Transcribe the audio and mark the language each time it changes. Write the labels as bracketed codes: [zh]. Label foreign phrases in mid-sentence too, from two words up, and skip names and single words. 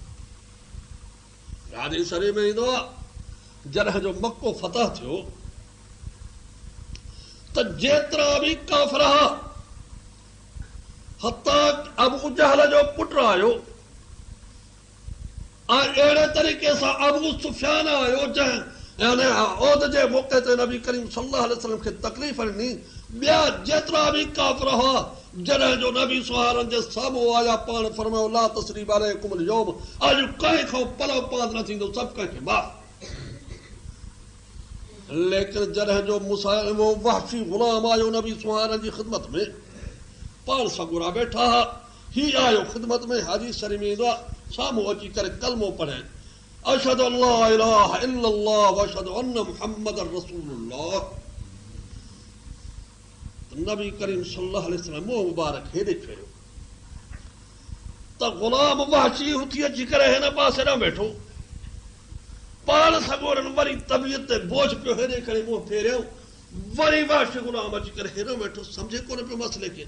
[sd] हदीस शरीफ़ में ईंदो आहे जॾहिं जो मक्को फतह थियो त जेतिरा बि काफ़िर हुआ, हता अबू जहल जो पुटु आयो ऐं अहिड़े तरीक़े सां अबू सुफियान आयो जंहिं यानी औद जे मौक़े ते नबी करीम [ar] صلى الله عليه وسلم [sd] खे तकलीफ़ ॾिनी। ॿिया जेतिरा बि काफ़िर हुआ जॾहिं जो नबी सुहारन जे साम्हूं आया, पाण फरमायो [ar] لا تثريب عليكم اليوم, [sd] अॼु कंहिं खां पलो पाद न थींदो, सभु कंहिंखे माफ़। लेकिन जॾहिं जो मुसाइल वहशी गुलाम आयो नबी सुहारन जी ख़िदमत में, पाण सगुरा वेठा हा, ही आयो ख़िदमत में, हाजी शरीफ़ में ईंदो आहे साम्हूं अची करे कलमो पढ़े, [ar] أشهد أن لا إله إلا الله وأشهد أن محمدا رسول الله. [sd] नबी करीम [ar] صلى الله عليه وسلم [sd] मुंहुं मुबारक हेॾे फेरियो त गुलाम वहशी उथी अची करे हिन पासे न वेठो, पाण सगोरनि वरी तबियत ते बोझ पियो हेॾे करे मुंहुं फेरियो, वरी वहशी गुलाम अची करे हेॾो वेठो, सम्झे कोन पियो मसइले खे।